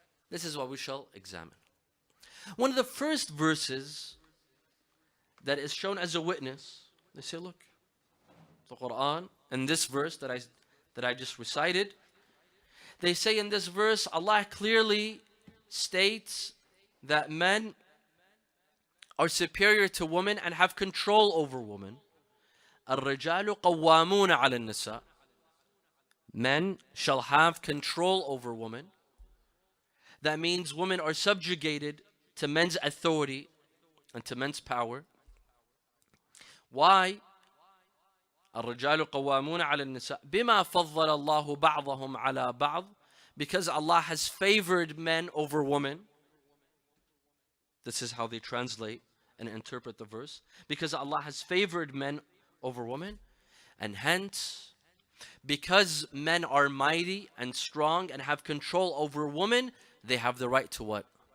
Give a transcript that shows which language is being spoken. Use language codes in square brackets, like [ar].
[en] This is what we shall examine. One of the first verses that is shown as a witness, they say, look, the Quran, and this verse that I just recited, they say in this verse, Allah clearly states that men are superior to women and have control over women. [ar] الرجال قوامون على النساء. [en] Men shall have control over women. That means women are subjugated to men's authority and to men's power. Why? [ar] الرجال قوامون على النساء بما فضل الله بعضهم على بعض. [en] Because Allah has favored men over women. This is how they translate and interpret the verse. Because Allah has favored men over women, and hence Because men are mighty and strong and have control over women, they have the right to what?